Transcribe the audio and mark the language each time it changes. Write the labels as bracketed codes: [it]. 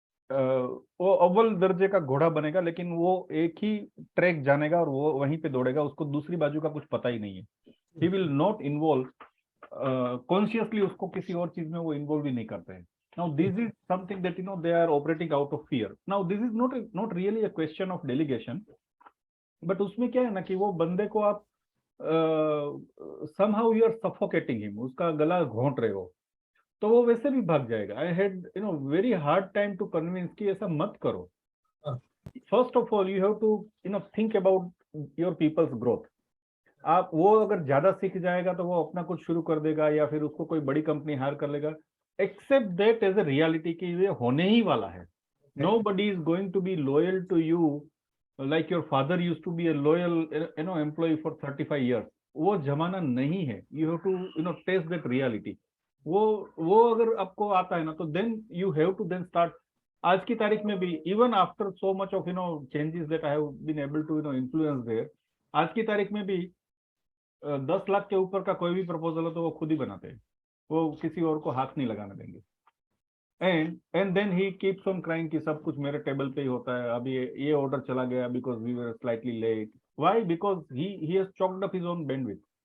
[hi] वो अव्वल दर्जे का घोड़ा बनेगा, लेकिन वो एक ही ट्रैक जानेगा और वो वहीं पे दौड़ेगा, उसको दूसरी बाजू का कुछ पता ही नहीं है. [en] he will not involve consciously, [hi] उसको किसी और चीज में वो इन्वॉल्व ही नहीं करते हैं. [en] Now this is something that they are operating out of fear. Now this is not really a question of delegation, but [hi] उसमें क्या है ना कि वो बंदे को आप [en] somehow you are suffocating him, [hi] उसका गला घोंट रहे हो, तो वो वैसे भी भाग जाएगा. [en] I had very hard time to convince [hi] कि ऐसा मत करो. [en] First of all you have to think about your people's growth. [hi] आप वो अगर ज्यादा सीख जाएगा तो वो अपना कुछ शुरू कर देगा या फिर उसको कोई बड़ी कंपनी हायर कर लेगा. [en] Accept that as a reality [hi] कि ये होने ही वाला है. [en] Nobody is going to be loyal to you like your father used to be a loyal employee for 35 years. [hi] वो जमाना नहीं है. [en] You have to taste that reality. [hi] वो अगर आपको आता है ना तो [en] then you have to then start. [hi] आज की तारीख में भी [en] even after so much of changes that I have been able to influence there, आज की तारीख में भी [hi] 10 लाख के ऊपर का कोई भी प्रपोजल हो तो वो खुद ही बनाते हैं, वो किसी और को हाथ नहीं लगाने देंगे। [en] and then he keeps on crying [hi] कि सब कुछ मेरे टेबल पे ही होता है, अभी ये ऑर्डर चला गया [en] Because we were slightly late. Why? Because he has choked up his own bandwidth.